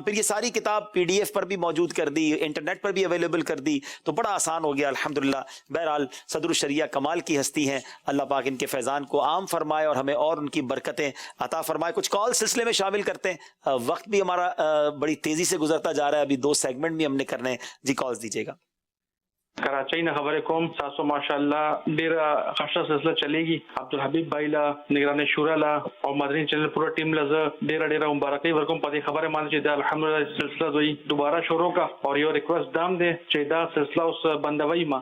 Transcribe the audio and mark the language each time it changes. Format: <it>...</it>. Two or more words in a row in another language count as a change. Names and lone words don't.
<ur>پھر یہ ساری کتاب PDF پر بھی موجود کر دی، انٹرنیٹ پر بھی اویلیبل کر دی، تو بڑا آسان ہو گیا الحمدللہ۔ بہرحال صدر الشریعہ کمال کی ہستی ہیں، اللہ پاک ان کے فیضان کو عام فرمائے اور ہمیں اور ان کی برکتیں عطا فرمائے۔ کچھ کال سلسلے میں شامل کرتے ہیں، وقت بھی ہمارا بڑی تیزی سے گزرتا جا رہا ہے. ابھی 2 سیگمنٹ بھی ہم نے کرنے ہیں. جی کالز دیجیے گا.</ur> <ps>کراچۍ نه خبرې کوم تاسو ماشاءالله ډیره ښه سلسله چلیږي. عبدالحبیب بھائی لا نگران شورا لا او مدني چینل پورا ټیم لا ډیره مبارکي ورکوم په دې خبره باندې چې دا الحمدلله سلسله دوی دوباره شروع کا او یو ریکوست دام دی چې دا سلسله اوس بندوي ما</ps>